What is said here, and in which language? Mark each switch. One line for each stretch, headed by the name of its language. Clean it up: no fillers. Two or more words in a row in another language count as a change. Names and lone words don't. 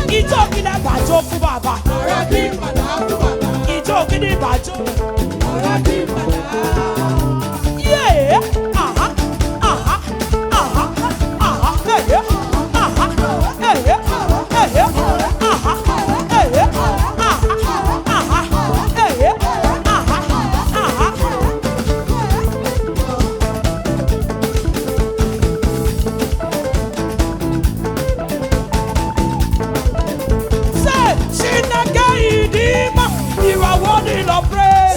Yoruba: Ijó kìíní bàjọ́ fún bàbá. Ọ̀rọ̀ kí padà fún bàbá. Ijó kìíní bàjọ́. Ọ̀rọ̀ kí padà. Yeah. Aha. Aha. Aha. Aha. Hey. Aha. Hey. Hey. Aha. Hey. Aha. Aha. Hey. Aha. Aha.
English: Say,
Igbo: Chineke Idima,
English: you are worthy of praise.